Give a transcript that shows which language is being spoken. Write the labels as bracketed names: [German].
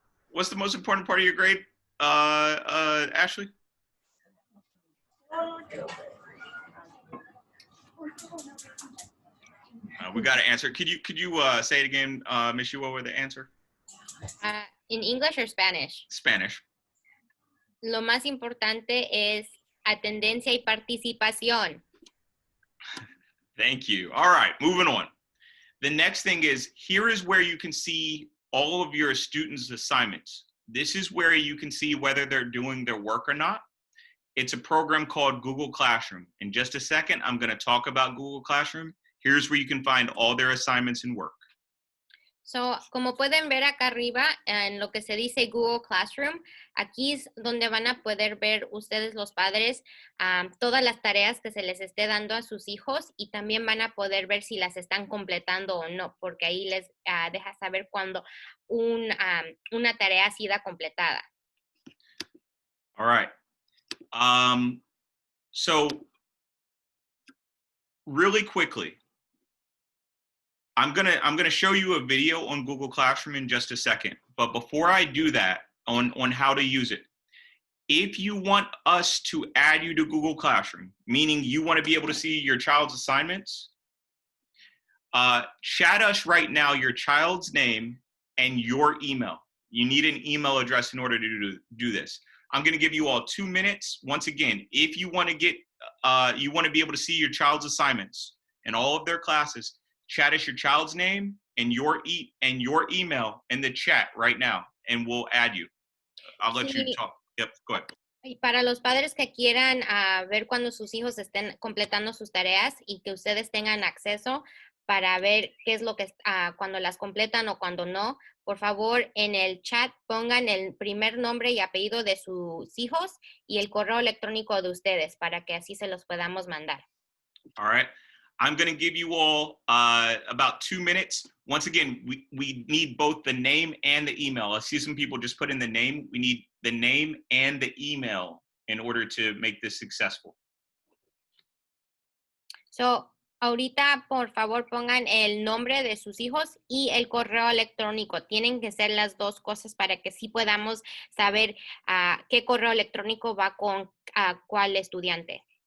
[English] What's the most important part of your grade, Ashley? We got to answer. Could you say it again, Ms. Yuo, with the answer? In English or Spanish? Spanish. [Spanish] Lo más importante es atendencia y participación. [English] Thank you. All right, moving on. The next thing is, here is where you can see all of your students' assignments. This is where you can see whether they're doing their work or not. It's a program called Google Classroom. In just a second, I'm going to talk about Google Classroom. Here's where you can find all their assignments and work. [Spanish] So, como pueden ver acá arriba, en lo que se dice Google Classroom, aquí es donde van a poder ver ustedes los padres todas las tareas que se les esté dando a sus hijos y también van a poder ver si las están completando o no, porque ahí les deja saber cuando una tarea ha sido completada. [English] All right. So, really quickly, I'm gonna show you a video on Google Classroom in just a second. But before I do that, on how to use it, if you want us to add you to Google Classroom, meaning you want to be able to see your child's assignments, chat us right now your child's name and your email. You need an email address in order to do this. I'm going to give you all 2 minutes. Once again, if you want to get, you want to be able to see your child's assignments and all of their classes, chat us your child's name and your email in the chat right now, and we'll add you. I'll let you talk. Yep, go ahead. [Spanish] Y para los padres que quieran ver cuando sus hijos estén completando sus tareas y que ustedes tengan acceso para ver qué es lo que cuando las completan o cuando no, por favor en el chat pongan el primer nombre y apellido de sus hijos y el correo electrónico de ustedes para que así se los podamos mandar. [English] All right. I'm going to give you all about 2 minutes. Once again, we need both the name and the email. I see some people just put in the name. We need the name and the email in order to make this successful. [Spanish] So, ahorita, por favor, pongan el nombre de sus hijos y el correo electrónico. Tienen que ser las dos cosas para que sí podamos saber qué correo electrónico va con cuál estudiante.